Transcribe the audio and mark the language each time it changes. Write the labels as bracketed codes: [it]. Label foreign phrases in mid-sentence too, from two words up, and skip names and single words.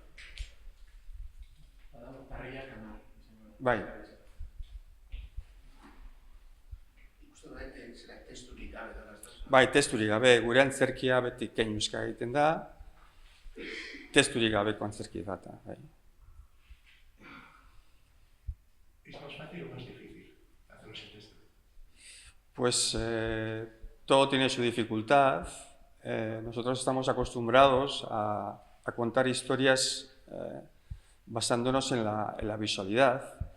[eu] Parriak ama. Bai. Uste da, testurik gabe da. Bai, testurik gabe. Gure antzerkia beti keinuzka egiten da. Testurik gabeko antzerki bat da, bai. [es] ¿Es más fácil o más difícil hacer ese texto? Pues todo tiene su dificultad. Nosotros estamos acostumbrados a contar historias basándonos en la visualidad.